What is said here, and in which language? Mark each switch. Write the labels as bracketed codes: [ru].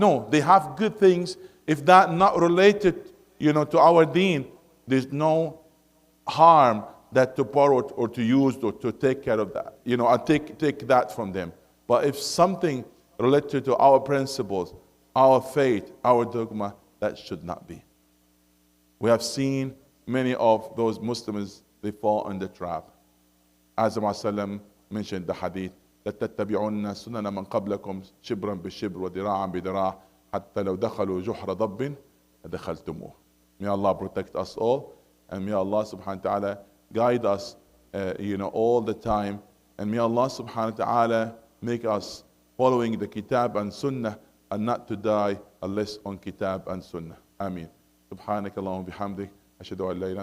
[en] No, they have good things. If that not related, to our deen, there's no harm that to borrow or to use or to take care of that, and take that from them. But if something related to our principles, our faith, our dogma, that should not be. We have seen many of those Muslims, they fall in the trap. As the Prophet mentioned the hadith, [ar] لَتَتَّبِعُنَّ سُنَنَ مَنْ قَبْلَكُمْ شِبْرًا بِشِبْرٍ وَذِرَاعًا بِذِرَاعٍ حَتَّى لَوْ دَخَلُوا جُحْرَ ضَبٍّ لَدَخَلْتُمُوهُ. [en] May Allah protect us all, and may Allah subhanahu wa ta'ala guide us, all the time, and may Allah subhanahu wa ta'ala make us following the kitab and sunnah, and not to die unless on kitab and sunnah. Ameen. [ar] سبحانك اللهم وبحمدك أشهد أن لا إله إلا أنت